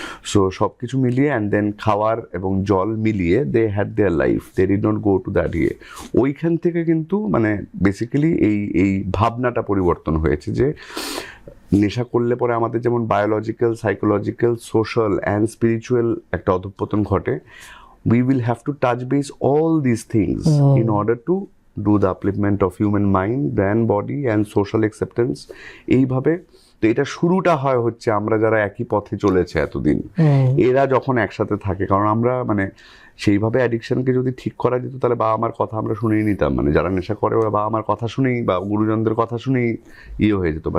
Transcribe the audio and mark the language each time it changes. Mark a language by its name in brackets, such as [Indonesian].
[English] so [Bangla] সব কিছু মিলিয়ে [English] and then [Bangla] খাওয়ার এবং জল মিলিয়ে [English] They had their life, they did not go to that ইয়ে। [Bangla] ওইখান থেকে কিন্তু মানে বেসিক্যালি এই ভাবনাটা পরিবর্তন হয়েছে যে নেশা করলে পরে আমাদের যেমন biological, psychological, social and spiritual একটা অধঃপতন ঘটে। [English] We will have to touch base all these things in order to do the upliftment of human mind, brain, body and social acceptance. [Bangla] এইভাবে তো এটা শুরুটা হচ্ছে আমরা যারা একই পথে চলেছে এতদিন, এরা যখন একসাথে থাকে, কারণ আমরা মানে সেইভাবে অ্যাডিকশনকে যদি ঠিক করা যেত তাহলে বাবা আমার কথা আমরা শুনেই নিতাম, মানে যারা নেশা করে ওরা বাবা আমার কথা শুনেই বা গুরুজনদের কথা শুনেই হয়ে যেত।